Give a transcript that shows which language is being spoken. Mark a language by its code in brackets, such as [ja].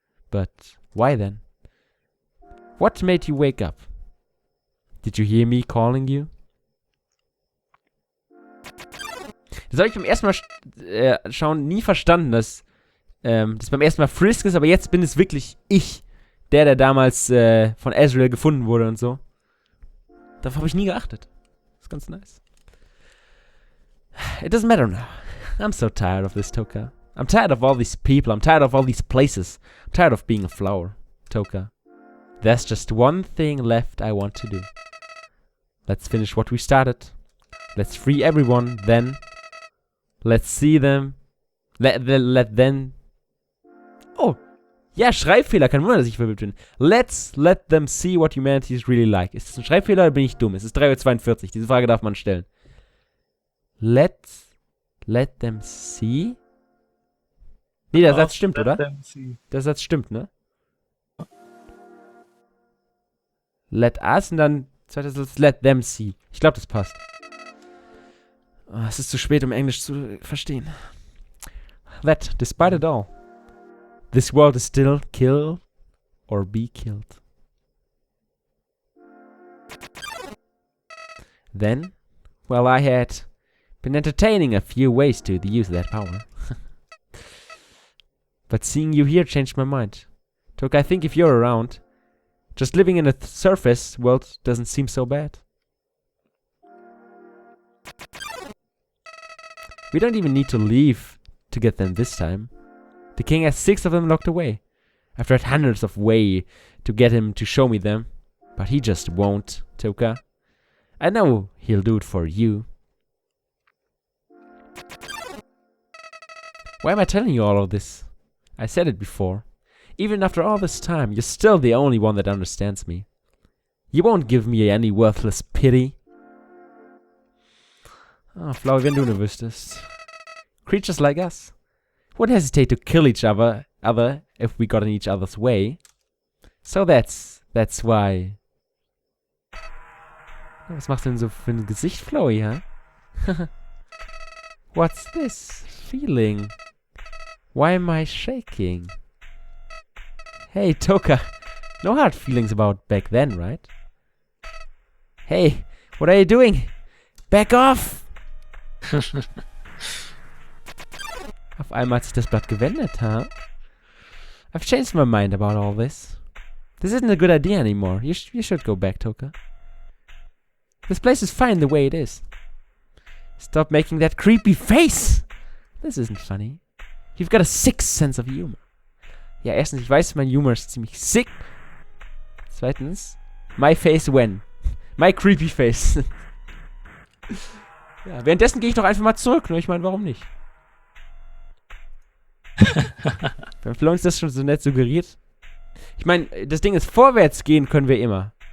[en] But why then? What made you wake up? Did you hear me calling you? [de] Das habe ich beim ersten Mal schauen nie verstanden, dass das beim ersten Mal Frisk ist, aber jetzt bin es wirklich ich, der damals von Ezreal gefunden wurde und so. Darauf habe ich nie geachtet. Das ist ganz nice. [en] It doesn't matter now. I'm so tired of this, Toka. I'm tired of all these people. I'm tired of all these places. I'm tired of being a flower, Toka. There's just one thing left I want to do. Let's finish what we started. Let's free everyone, then. Let's see them. Let them. Oh. [de] Ja, Schreibfehler. Kein Wunder, dass ich verwirrt bin. [en] Let's let them see what humanity is really like. [de] Ist das ein Schreibfehler oder bin ich dumm? Es ist 3:42 Uhr. Diese Frage darf man stellen. [en] Let's let them see. [de] Nee, der Satz stimmt, [en] Let [de] oder? [en] them see. [de] Der Satz stimmt, ne? Let us und dann zweiter Satz, [en] let them see. [de] Ich glaube, das passt. Oh, es ist zu spät, um Englisch zu verstehen. [en] That, despite it all, this world is still kill or be killed. Then, well, I had been entertaining a few ways to use that power. But seeing you here changed my mind. Took, I think if you're around, just living in a surface world doesn't seem so bad. We don't even need to leave to get them this time. The king has 6 of them locked away. I've tried hundreds of ways to get him to show me them, but he just won't, Toka. I know he'll do it for you. Why am I telling you all of this? I said it before. Even after all this time, you're still the only one that understands me. You won't give me any worthless pity. [de] Oh, Flowey, wenn du nur wüsstest. [en] Creatures like us would hesitate to kill each other if we got in each other's way. So that's why. [de] Was machst du denn so für ein Gesicht, Flowey, huh? [en] What's this feeling? Why am I shaking? Hey, Toka, no hard feelings about back then, right? Hey, what are you doing? Back off! [de] Auf einmal hat sich das Blatt gewendet, huh? [en] I've changed my mind about all this. This isn't a good idea anymore. You should go back, Toka. This place is fine the way it is. Stop making that creepy face! This isn't funny. You've got a sick sense of humor. [de] Ja, erstens, ich weiß, mein Humor ist ziemlich sick. Zweitens, [en] my face when. My creepy face. [de] Ja, währenddessen gehe ich doch einfach mal zurück, ne? Ich meine, warum nicht? Wenn Flo uns das schon so nett suggeriert. Ich meine, das Ding ist, vorwärts gehen können wir immer.